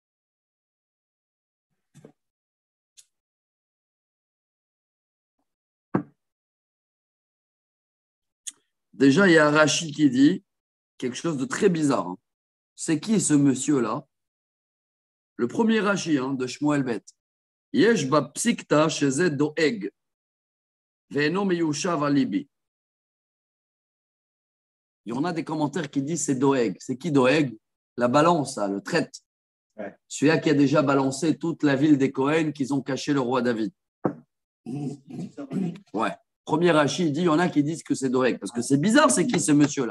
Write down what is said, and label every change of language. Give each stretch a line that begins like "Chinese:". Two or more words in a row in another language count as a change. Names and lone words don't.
French: Déjà, il y a Rashi qui dit quelque chose de très bizarre. Hein. C'est qui ce monsieur-là? Le premier Rashi de Shmuel Bet.
Hebrew: יש בה פסיקתא שזה דואג. ואינו מיושב על ליבי.
French: Il y en a des commentaires qui disent c'est Doeg. C'est qui Doeg? La balance, le traite. Ouais. Celui-là qui a déjà balancé toute la ville des Cohen qu'ils ont caché le roi David. Ouais. Premier Rashi, il dit, il y en a qui disent que c'est Doeg. Parce que c'est bizarre, c'est qui ce monsieur-là?